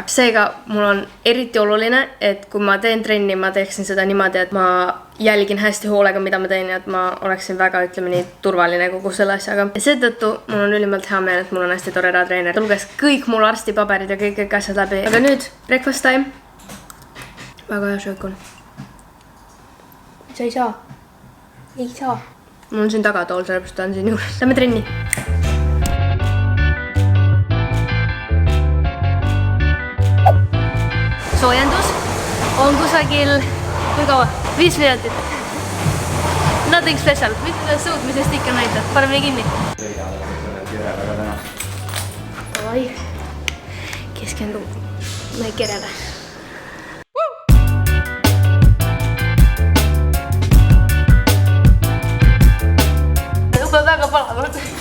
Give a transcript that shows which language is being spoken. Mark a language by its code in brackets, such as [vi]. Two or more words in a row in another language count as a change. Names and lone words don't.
[et] Seega mul on eriti oluline, et kui ma teen trenni, ma teeksin seda niimoodi, et ma jälgin hästi hoolega, mida ma teen ja et ma oleksin väga, ütleme nii, turvaline kogu selle asjaga. Ja seetõttu mul on ülimalt hea meel, et mul on hästi tore eratreener. Ta luges kõik mul arstipaberid ja kõik asjad läbi. Aga nüüd, [en] breakfast time. [et] Väga hea söök on. Sa ei saa. Ei saa. Mul on siin tagatool, sellepärast ta on siin juures. Lähme trenni. Soojendus on kusagil, kui kaua? 5 minutit. [en] Nothing special. [et] Mis suutmisest ikka näitad? Parem nii kinni. Davai. Keskendu meie kerele. Juba väga palanud.